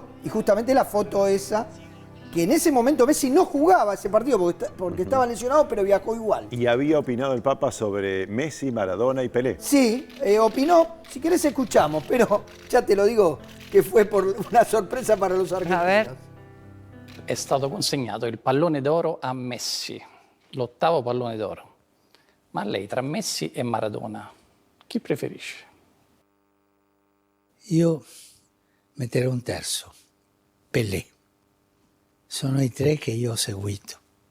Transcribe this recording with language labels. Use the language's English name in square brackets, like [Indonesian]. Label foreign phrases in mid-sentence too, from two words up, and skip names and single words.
[Spanish] Y justamente la foto esa, que en ese momento Messi no jugaba ese partido porque estaba lesionado, pero viajó igual. Y había opinado el Papa sobre Messi, Maradona y Pelé. Sí, opinó, si querés escuchamos, pero ya te lo digo que fue por una sorpresa para los argentinos. A ver. [Italian] È stato consegnato il pallone d'oro a Messi, l'8º pallone d'oro. Ma lei tra Messi e Maradona, chi preferisce? Io metterei un terzo, Pelé. Sono i tre che io ho seguito.